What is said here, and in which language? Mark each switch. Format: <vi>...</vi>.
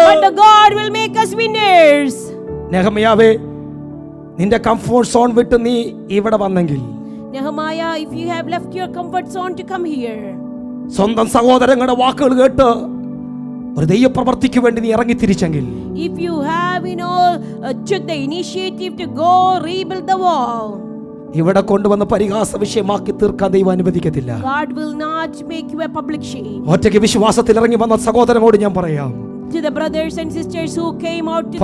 <en>But the God will make us winners.</en> <ml>നെഹമ്യാവേ, നിന്റെ comfort zone വിട്ട് നീ ഇവിടെ വന്നെങ്കിൽ,</ml> <en>Nehemiah, if you have left your comfort zone to come here,</en> <ml>സ്വന്തം സഹോദരങ്ങളുടെ വാക്കുകൾ കേട്ട് ഒരു ദൈവപ്രവൃത്തിക്ക് വേണ്ടി നീ ഇറങ്ങി തിരിച്ചെങ്കിൽ,</ml> <en>if you have took the initiative to go rebuild the wall,</en> <ml>ഇവിടെ കൊണ്ടുവന്ന് പരിഹാസ വിഷയമാക്കി തീർക്കാൻ ദൈവം അനുവദിക്കത്തില്ല.</ml> <en>God will not make you a public shame.</en> <ml>ഒറ്റയ്ക്ക് വിശ്വാസത്തിൽ ഇറങ്ങി വന്ന സഹോദരനോട് ഞാൻ പറയാം,</ml> <en>To the brothers and sisters who came out to this faith</en>